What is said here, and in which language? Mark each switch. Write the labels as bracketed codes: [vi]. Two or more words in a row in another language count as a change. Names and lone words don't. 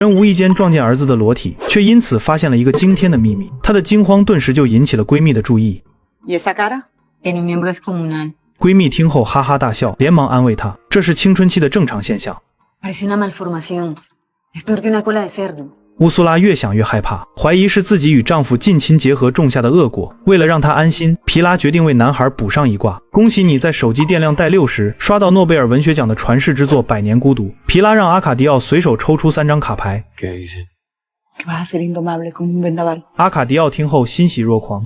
[zh] 人无意间撞见儿子的裸体，却因此发现了一个惊天的秘密。她的惊慌顿时就引起了闺蜜的注意。 [es] ¿Y esa cara? Tiene un miembro descomunal. [zh] 闺蜜听后哈哈大笑，连忙安慰她，这是青春期的正常现象。 [es] Parece una malformación. Es peor que una cola de cerdo. [zh] 乌苏拉越想越害怕，怀疑是自己与丈夫近亲结合种下的恶果。为了让她安心，皮拉决定为男孩补上一卦。恭喜你在手机电量带6时刷到诺贝尔文学奖的传世之作《百年孤独》。皮拉让阿卡迪奥随手抽出3张卡牌。阿卡迪奥听后欣喜若狂。